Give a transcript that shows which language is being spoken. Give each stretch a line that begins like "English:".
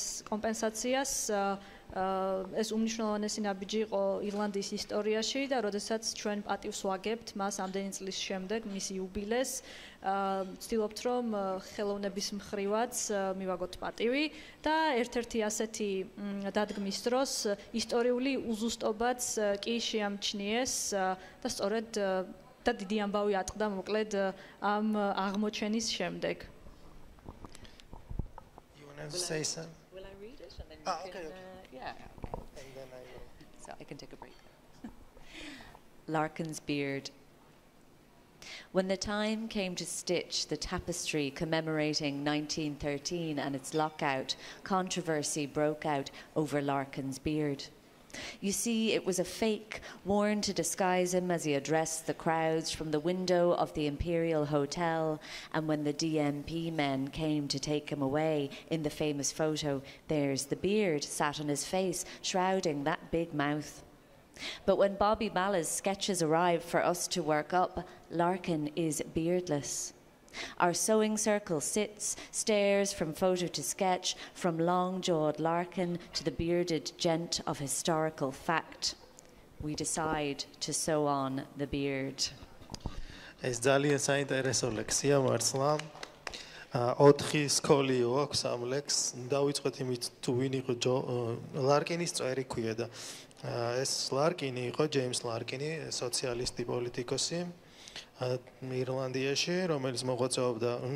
Georgian: კომპენსაციას, ეს უმნიშვნელოვანესი ნაბიჯი იყო ირლანდიის ისტორიაში და როდესაც ჩვენ პატივს ვაგებთ მას ამდენი წლის შემდეგ მის იუბილეს, ვცდილობთ რომ ხელოვნების მხრივაც მივაგოთ პატივი და ერთ-ერთი ასეთი დადგმის დროს ისტორიული უზუსტობაც კი შეამჩნიეს და სწორედ და დიდი ამბავი ატყდა მოკლედ ამ აღმოჩენის შემდეგ.
English: You want to say something? Will I read it? And then Okay. Yeah. And then I will. So I can take a break. Larkin's beard. When the time came to stitch the tapestry commemorating 1913 and its lockout, controversy broke out over Larkin's beard. You see, it was a fake worn to disguise him as he addressed the crowds from the window of the Imperial Hotel, and when the DMP men came to take him away in the famous photo, there's the beard sat on his face, shrouding that big mouth. But when Bobby Balla's sketches arrive for us to work up, Larkin is beardless. Our sewing circle sits, stares from photo to sketch, from long-jawed Larkin to the bearded gent of historical fact. We decide to sew on the beard.
Georgian: ეს ძალიან საინტერესო ლექსია მართლა. 4 სკოლიო აქვს ამ ლექსს. დავიწყოთ იმით თუ ვინ იყო ლარკინის წვერი ქვია და ეს ლარკინი იყო ჯეიმს ლარკინი, სოციალისტი პოლიტიკოსი ირლანდიაში, რომელიც მოღვაწეობდა,